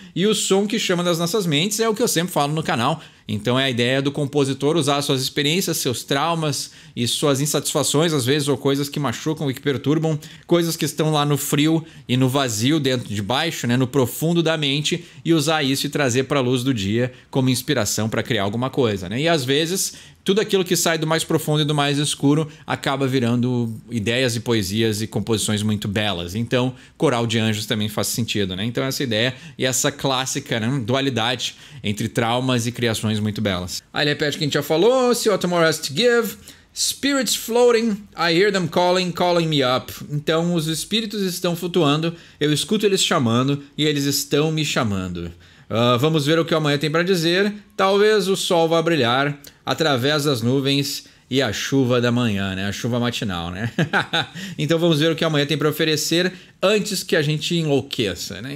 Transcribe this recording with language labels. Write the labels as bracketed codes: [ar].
[pt] E o som que chama das nossas mentes é o que eu sempre falo no canal. Então é a ideia do compositor usar suas experiências, seus traumas e suas insatisfações, às vezes, ou coisas que machucam e que perturbam, coisas que estão lá no frio e no vazio, dentro de baixo, né, no profundo da mente, e usar isso e trazer para a luz do dia como inspiração para criar alguma coisa, né? E às vezes tudo aquilo que sai do mais profundo e do mais escuro acaba virando ideias e poesias e composições muito belas. Então, coral de anjos também faz sentido, né? Então, essa ideia e essa clássica, né, dualidade entre traumas e criações muito belas. Aí ele repete o que a gente já falou: [en] See what tomorrow has to give. Spirits floating, I hear them calling me up. [pt] Então, os espíritos estão flutuando, eu escuto eles chamando e eles estão me chamando. Vamos ver o que o amanhã tem para dizer. Talvez o sol vá brilhar através das nuvens e a chuva da manhã, né? A chuva matinal, né? Então vamos ver o que amanhã tem para oferecer antes que a gente enlouqueça, né?